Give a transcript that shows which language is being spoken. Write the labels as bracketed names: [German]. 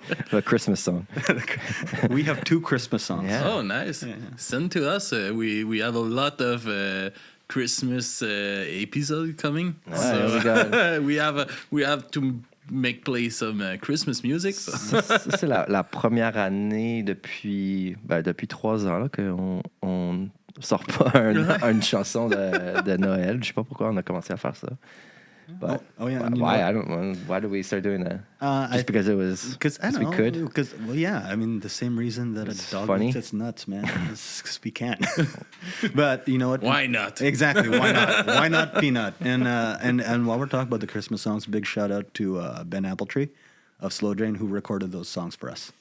[English] The Christmas song. We have 2 Christmas songs. Yeah. Oh, nice. Send to us. We have a lot of Christmas episode coming. So we have to make play some Christmas music. So. [French] Ça, c'est la première année depuis 3 ans là, qu'on sort pas une chanson de Noël. Je sais pas pourquoi on a commencé à faire ça. [English] But why? I don't know. Why did we start doing that? Just because it was because we could. Because I mean the same reason that it's a dog funny. eats its nuts, man. Because we can't. But you know what? Why not? Exactly. Why not? Why not Peanut? And while we're talking about the Christmas songs, big shout out to Ben Appletree of Slow Drain who recorded those songs for us.